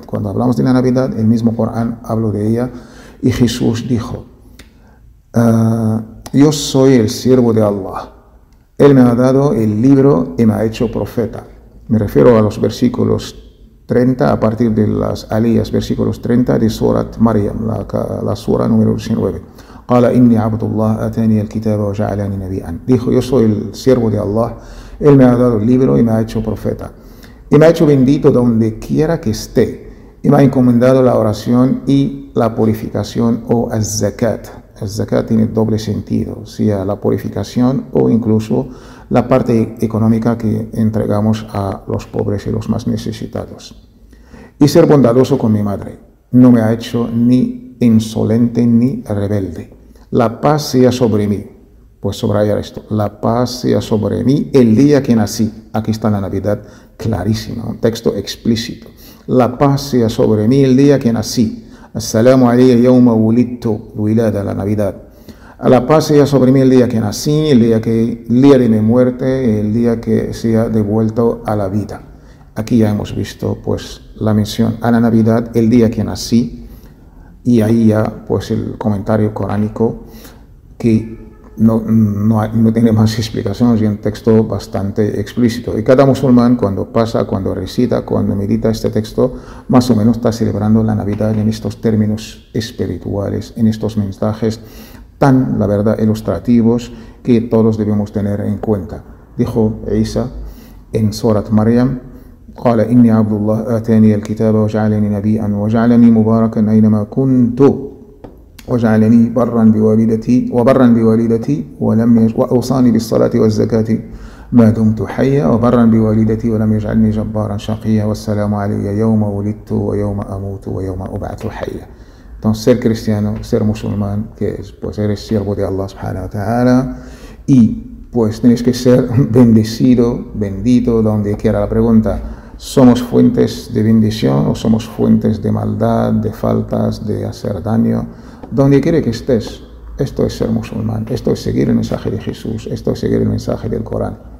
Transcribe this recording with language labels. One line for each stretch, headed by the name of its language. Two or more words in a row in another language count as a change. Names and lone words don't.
Spanish: Cuando hablamos de la Navidad, el mismo Corán habla de ella y Jesús dijo, yo soy el siervo de Allah. Él me ha dado el libro y me ha hecho profeta. Me refiero a los versículos 30, a partir de las aliyas, versículos 30 de Surat Maryam, la sura número 19.
Arabic: قال إني عبد الله آتاني الكتاب وجعلني نبيا.
Spanish: Dijo, yo soy el siervo de Allah, Él me ha dado el libro y me ha hecho profeta. Y me ha hecho bendito donde quiera que esté. Y me ha encomendado la oración y la purificación o az-zakat. El zakat tiene doble sentido, sea la purificación o incluso la parte económica que entregamos a los pobres y los más necesitados. Y ser bondadoso con mi madre. No me ha hecho ni insolente ni rebelde. La paz sea sobre mí. Pues subrayar esto. La paz sea sobre mí el día que nací. Aquí está la Navidad clarísima, un texto explícito. La paz sea sobre mí el día que nací.
Arabic: السلام علي يوم ولدت ولادة,
Spanish: la Navidad. A la paz sea sobre mí el día que nací, el día de mi muerte, el día que sea devuelto a la vida. Aquí ya hemos visto pues la mención a la Navidad, el día que nací, y ahí ya pues el comentario coránico que no tiene más explicaciones y un texto bastante explícito. Y cada musulmán cuando recita, cuando medita este texto, más o menos está celebrando la Navidad en estos términos espirituales, en estos mensajes tan, la verdad, ilustrativos que todos debemos tener en cuenta. Dijo Isa en Surat Maryam,
Arabic: قال إني عبد الله آتاني الكتاب وجعلني نبيا وجعلني مباركا أينما كنت وجعلني برا بوالدتي وأوصاني بالصلاة والزكاة ما دمت حيا وبرا بوالدتي ولم يجعلني جبارا شقيا والسلام علي يوم ولدت ويوم أموت ويوم أبعث حيا.
Spanish: Entonces, ser cristiano, ser musulmán, que es, pues eres siervo de Allah
Arabic: سبحانه وتعالى
Spanish: y pues tienes que ser bendecido, bendito, donde quiera. La pregunta, ¿somos fuentes de bendición o somos fuentes de maldad, de faltas, de hacer daño? Donde quiera que estés, esto es ser musulmán, esto es seguir el mensaje de Jesús, esto es seguir el mensaje del Corán.